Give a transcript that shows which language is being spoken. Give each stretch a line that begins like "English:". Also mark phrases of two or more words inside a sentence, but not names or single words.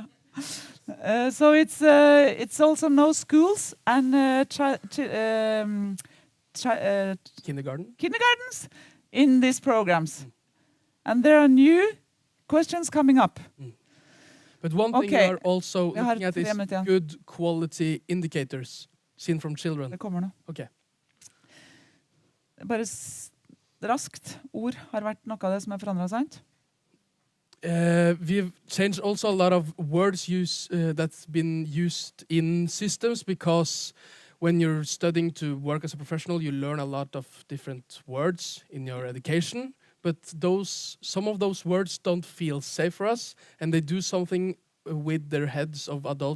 English: So it's also no schools and kindergartens in these programs. And there are new questions coming up. But one thing you are also looking at is good quality indicators seen from children.
Norwegian: Det kommer nå. Okay. Bare raskt. Ord har vært noe av det som forandret, sant?
English: We've changed also a lot of words that's been used in systems, because when you're studying to work as a professional, you learn a lot of different words in your education. But some of those words don't feel safe for us, and they do something with their heads of adults.